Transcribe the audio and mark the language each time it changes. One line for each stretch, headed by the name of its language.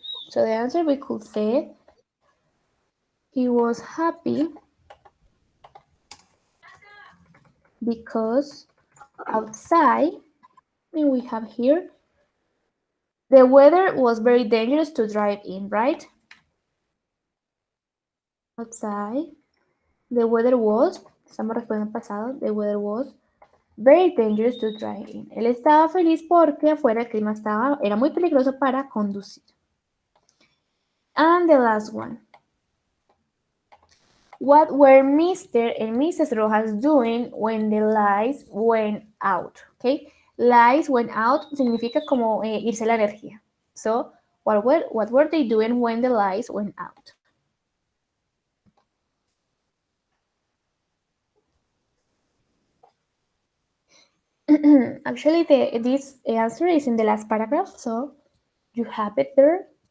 English: So the answer we could say he was happy because outside, and we have here, the weather was very dangerous to drive in, right? Outside, the weather was,
Spanish: estamos respondiendo en pasado,
English: the weather was very dangerous to drive in.
Spanish: Él estaba feliz porque afuera el clima era muy peligroso para conducir.
English: And the last one. What were Mr. and Mrs. Rojas doing when the lights went out?
Spanish: Okay, lights went out significa como irse la energía.
English: So, what were they doing when the lights went out? Actually, this answer is in the last paragraph, so you have it there.